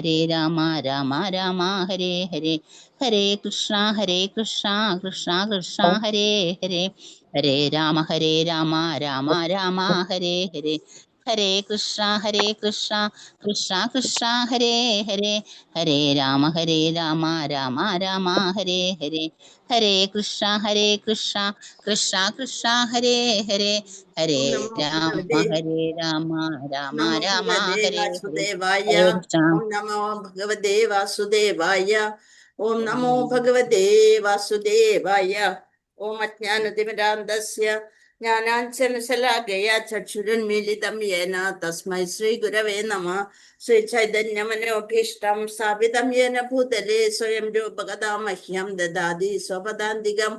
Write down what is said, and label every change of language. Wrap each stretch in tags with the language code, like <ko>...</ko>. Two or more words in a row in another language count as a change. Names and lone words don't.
<sa>രാമ ഹരേ ഹരേ, ഹരേ കൃഷ്ണ കൃഷ്ണ കൃഷ്ണ ഹരേ ഹരേ, ഹരേ രാമ രാമ ഹരേ ഹരേ, ഹരേ കൃഷ്ണ കൃഷ്ണ കൃഷ്ണ ഹരേ ഹരേ, ഹരേ രാമ രാമ ഹരേ ഹരേ, ഹരേ കൃഷ്ണ കൃഷ്ണ ഹരേ ഹരേ, ഹരേ ഓം നമോ രാമ ഭഗവതേ നമോ രാമ ഭഗവതേ ഹരേ ഹരേ, വാസുദേവായ. ഹരേ കൃഷ്ണ. ഓം നമോ ഭഗവതേ വാസുദേവായ. ഓം നമോ ഭഗവതേ വാസുദേവായ. ഓം അജ്ഞാനതിമിരാന്തസ്യ ജ്ഞാനാഞ്ജനശലാകയ ചക്ഷുരുന്മീലിതം യേന തസ്മൈ ശ്രീ ഗുരവേ നമഃ. ശ്രീ ചൈതന്യമനോഭീഷ്ടം സ്ഥാപിതം യേന ഭൂതലേ സ്വയം രൂപകഥാമഹ്യം ദദാതി സ്വപദാന്തികം.</sa>